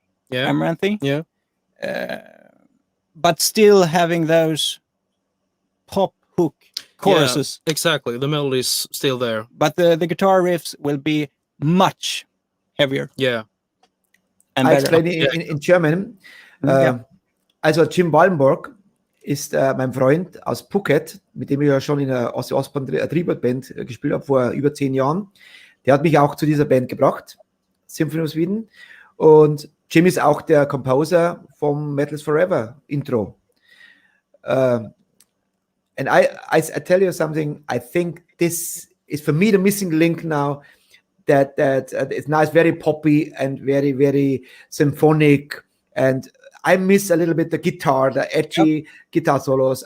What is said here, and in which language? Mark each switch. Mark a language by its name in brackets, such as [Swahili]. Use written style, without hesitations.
[English] Yeah. Amaranthi. Yeah. But still having those pop hook choruses. Yeah, exactly. The melody's still there. But the guitar riffs will be much heavier. Yeah. And I better. explain it in German. [German] Ja. Also Jim Wallenborg ist mein Freund aus Phuket, mit dem ich ja schon in der Tribute-Band gespielt habe vor über 10 Jahren. Der hat mich auch zu dieser Band gebracht, Symphony of Sweden. Und Jim ist auch der Composer vom Metals Forever Intro. [English] And I tell you something, I think this is for me the missing link now, that it's now it's very poppy and very, very symphonic, and I miss a little bit the guitar, the edgy guitar solos.